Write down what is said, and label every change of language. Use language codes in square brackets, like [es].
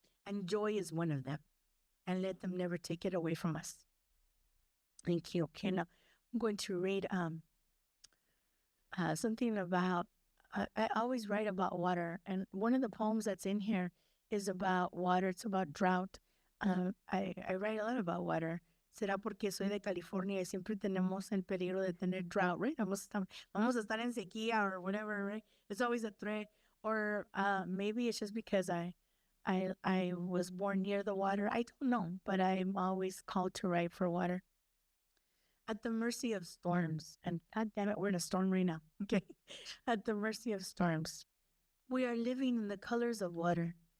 [en] And joy is one of them. And let them never take it away from us. Thank you. Okay, now I'm going to read something about, I always write about water. And one of the poems that's in here is about water. It's about drought. I write a lot about water. [es] Será porque soy de California y siempre tenemos el peligro de tener drought, right? Vamos a estar en sequía [en] or whatever, right? It's always a threat. Or maybe it's just because I was born near the water. I don't know, but I'm always called to write for water. At the mercy of storms, and God damn it, we're in a storm right now, okay? At the mercy of storms, we are living in the colors of water.